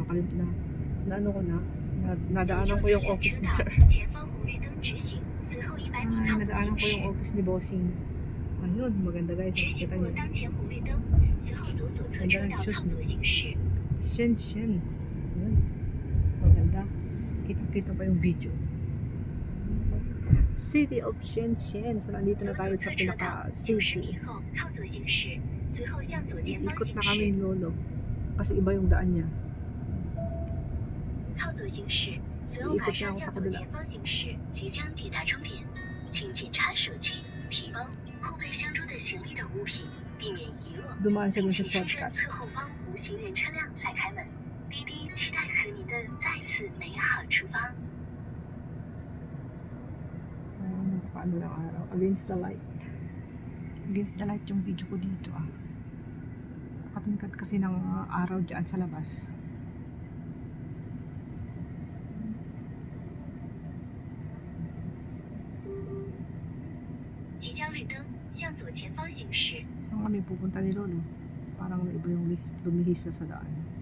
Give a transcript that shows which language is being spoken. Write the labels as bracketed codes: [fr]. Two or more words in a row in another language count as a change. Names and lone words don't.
[tl] Kalimut na ano ko na. Nadaanan ko yung office ni Sir. [zh] 前方红绿灯直行，随后100米 [tl] Ay, [zh] 靠左 [tl] nadaanan [zh] 行 [tl] ko [zh] 驶 [tl] yung。office ni Bossing. Ayun, maganda guys. [zh] 直行 [tl] Kita [zh] 过 [tl] niyo. [zh] 当前红绿灯，随后走左侧车道靠左行驶。 [tl] Shenzhen. Ayun. Maganda. Kita-kita pa yung video. [en] City of Shenzhen. [tl] So, nandito [zh] 走 [tl] na tayo [zh] 左 [tl] sa [zh] 侧车道90 [tl] pinaka-city. [zh] 米后靠左行驶，随后向左前方 [tl] Ikot [zh] 行 [tl] na [zh] 驶。 [tl] kami lolo. Kasi iba yung daan niya. [zh] 靠左行驶，随后马上向左前方行驶，即将抵达终点，请检查手机、提包、后备箱中的行李等物品，避免遗落， [tl] Dumaan siya [zh] 并 [tl] dun sa [zh] 请确认 [tl] shortcut. [zh] 侧后方无行人车辆再开门。滴滴期待和您的再次美好出发。 [tl] Ayun, paano ng araw. [en] Against the light. Against the light [tl] yung video ko dito ah. Katingkad kasi ng araw dyan sa labas. [zh] 即将绿灯，向左前方行驶。 [tl] Saan kami pupunta ni Lolo? Parang iba yung lumihis na sa daan.